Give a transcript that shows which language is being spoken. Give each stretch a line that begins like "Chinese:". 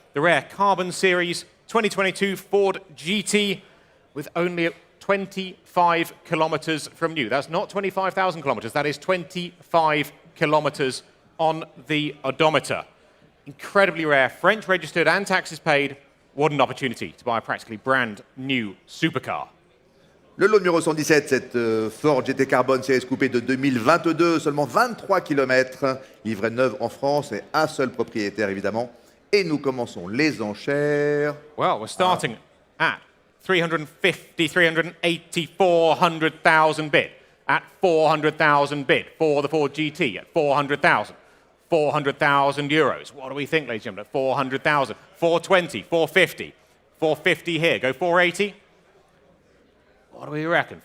English: The rare Carbon Series 2022 Ford GT with only 25 kilometers from new. That's not 25,000 kilometers. That is 25 kilometers on the odometer. Incredibly rare, French registered and taxes paid. What an opportunity to buy a practically brand new supercar.
French: Le lot numéro 117, cette Ford GT Carbon Series Coupé de 2022, seulement 23 km, livrée neuve en France et un seul propriétaire évidemment. Et nous commençons les enchères.
English: Well, we're starting at 350, 380, 400,000 bid. At 400,000 bid for the Ford GT at 400,000. 400,000 euros. What do we think, ladies and gentlemen? 400,000. 420, 450. 450 here. Go 480. What do we reckon?